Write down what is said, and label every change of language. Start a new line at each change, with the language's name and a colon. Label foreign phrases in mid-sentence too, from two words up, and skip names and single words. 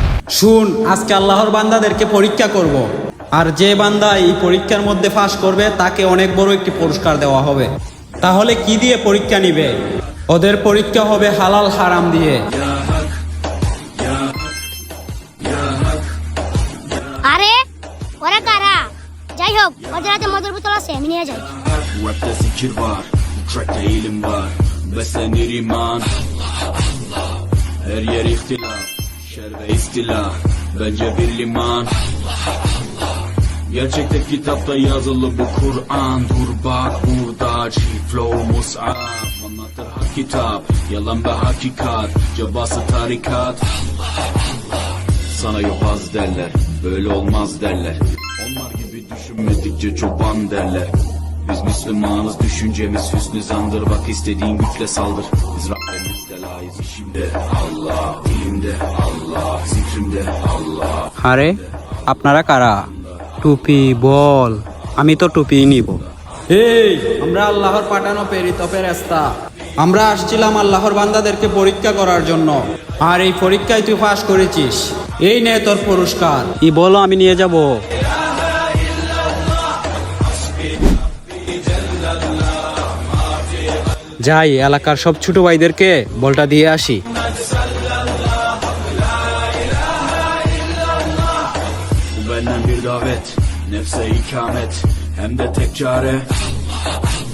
Bangla: শুন, আজকে আল্লাহর বান্দাদেরকে পরীক্ষা করব। আর যে বান্দা এই পরীক্ষার মধ্যে পাস করবে তাকে অনেক বড় একটি পুরস্কার দেওয়া হবে। তাহলে কি দিয়ে পরীক্ষা নিবে? ওদের পরীক্ষা হবে হালাল হারাম দিয়ে। আরে ওরা কারা? যাই হোক, ওদের হাতে মদের বোতল আছে, আমি নিয়ে যাই।
Turkish: Rap'te zikir var, track'te ilim var. Beslenir iman. Her yer ihtilaf, şer ve istila. Bence bir liman. Gerçekte kitapta yazılı bu Kur'an. Dur bak burada, flow mus'ab. Anlatır hak kitap, yalan ve hakikat. Cevası tarikat. Sana yok az derler, böyle olmaz derler. Onlar gibi düşünmedikçe çoban derler. Biz Müslümanız, düşüncemiz hüsnü zandır. Bak istediğin güçle saldır. Biz Rabbe müptelayız, işimde Allah, dilimde Allah, zikrimde Allah.
Bangla: আরে আপনারা কারা? টুপি বল। আমি তো টুপি নিব। এই আমরা আল্লাহর পাঠানো প্রেরিত ফেরেশতা। আমরা আসছিলাম আল্লাহর বান্দাদেরকে পরীক্ষা করার জন্য। আর এই পরীক্ষায় তুই পাস করেছিস, এই নে তোর পুরস্কার। কি বলো, আমি নিয়ে যাব। যাই এলাকার সব ছোট ভাইদেরকে বলটা দিয়ে আসি।
Turkish: Bu benden bir davet, nefse ikamet, hem de tek çare.